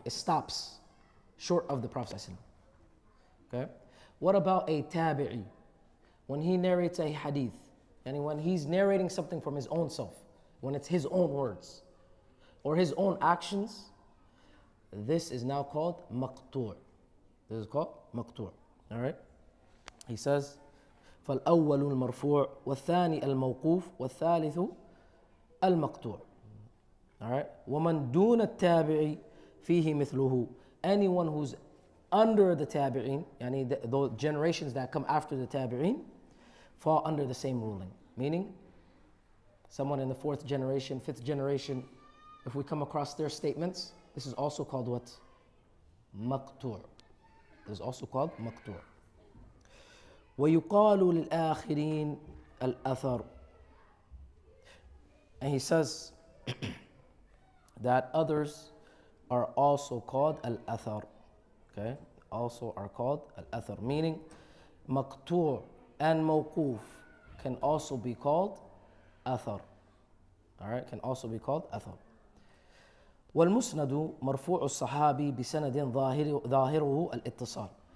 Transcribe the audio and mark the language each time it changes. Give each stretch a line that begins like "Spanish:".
English: It stops short of the Prophet ﷺ. Okay? What about a tabi'i? When he narrates a hadith, and when he's narrating something from his own self, when it's his own words or his own actions, this is now called maqtu'. This is called maqtu'. All right? He says,
Arabic: فَالْأَوَّلُ الْمَرْفُوعُ وَالثَّانِي الْمَوْقُوفُ وَالثَّالِثُ الْمَقْطُوعُ.
English: All right?
Arabic: وَمَنْ دُونَ التَّابِعِ فِيهِ مِثْلُهُ.
English: Anyone who's under the tabi'in, yani the generations that come after the tabi'in, fall under the same ruling. Meaning, someone in the 4th generation, 5th generation, if we come across their statements, this is also called what? Maqtu'. This is also called maqtu'.
Arabic: وَيُقَالُ لِلْآخِرِينَ الْأَثَرُ.
English: And he says that others are also called al-athar. Okay? Also are called al-athar. Meaning, maqtu' and mawquf can also be called athar. All right? Can also be called athar.
Arabic: والمسند مرفوع الصحابي بسند ظاهره الاتصال.